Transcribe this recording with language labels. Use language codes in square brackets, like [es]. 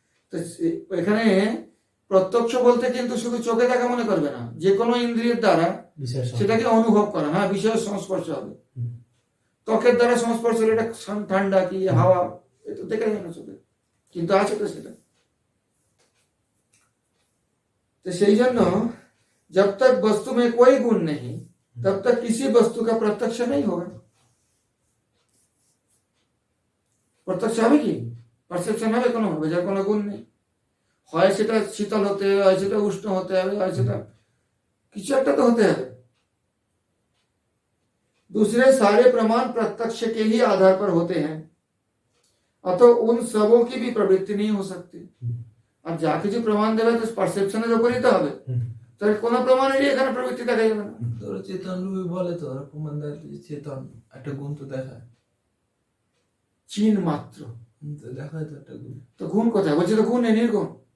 [bn] তো এখানে প্রত্যক্ষ বলতে কিন্তু শুধু চোখে দেখা মনে করবে না, যে কোনো ইন্দ্রিয়ের দ্বারা সেটাকে অনুভব করা। হ্যাঁ, বিষয়ের সংস্পর্শ হবে, ত্বকের দ্বারা সংস্পর্শ হলে এটা ঠান্ডা কি হাওয়া, এটা দেখা যায় না চোখে, কিন্তু আছে তো সেটা। [hi] तो [bn] সেই জন্য [hi] जब तक वस्तु में कोई गुण नहीं तब तक किसी वस्तु का प्रत्यक्ष नहीं होगा। [bn] প্রত্যক্ষ হবে কি? পারসেপশন হবে কোনো হবে, যার কোনো গুণ নেই। হয় সেটা শীতল হতে হবে, হয় সেটা উষ্ণ হতে হবে, হয় সেটা কিছু একটা তো হতে হবে। [hi] दूसरे सारे प्रमाण प्रत्यक्ष के ही आधार पर होते हैं, अतः उन सबों की भी प्रवृत्ति नहीं हो सकती। [bn] আর যা কিছু প্রমাণ দেবে তো পারসেপশনের উপরই তো হবে, তাহলে কোনো প্রমাণেরই এখানে প্রবৃত্তি দেখা যাবে না। তোর চেতন রূপে বলে তো ওরা প্রমাণ দেয় যে চেতন একটা গুণ তো দেখায়, চিন মাত্র তো দেখায় তো একটা গুণ। তো গুণ কোথায়? বলছে তো গুণ নেই, নির্গুণ।